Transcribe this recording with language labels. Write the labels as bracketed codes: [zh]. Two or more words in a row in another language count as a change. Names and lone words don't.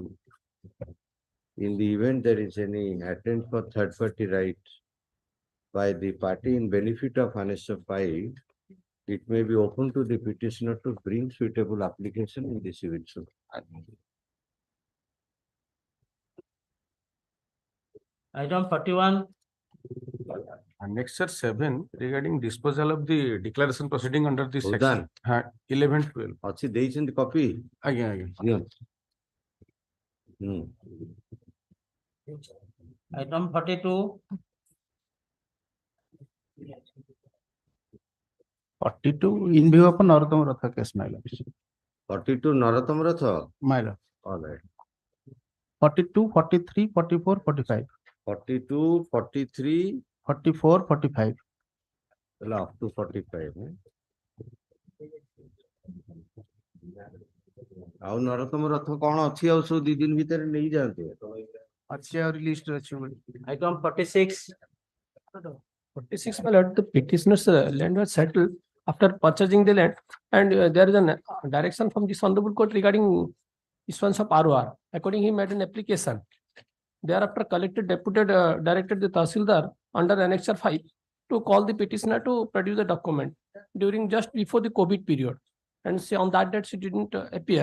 [en] In the event there is any attempt for third party right by the party in benefit of Annexure 5, it may be open to the petitioner to bring suitable application in the civil suit. Item 41. Annexure 7 regarding disposal of the declaration proceeding under the section 11-12. [or] ଅଛି ଦେଇଛନ୍ତି copy? ଆଜ୍ଞା ଆଜ୍ଞା. [en] Item 42. 42 in view of Narottama Ratha case, my lord. 42 Narottama Ratha? My lord. All right. 42, 43, 44, 45. 42, 43. 44, 45. Up to 45. [or] ଆଉ ନରୋତ୍ତମ ରଥ କଣ ଅଛି ଆଉ ସବୁ 2 ଦିନ ଭିତରେ ନେଇ ଯାଆନ୍ତି. ଅଛି ଆହୁରି ଲିଷ୍ଟ ଅଛି. [en] Item 46. 46, my lord, the petitioner's land was settled after purchasing the land, and there is a direction from the Hon'Ble court regarding issuance of ROR. According, he made an application. Thereafter, collector deputed directed the Tahsildar under Annexure 5 to call the petitioner to produce the document during just before the COVID period, and say on that date she didn't appear.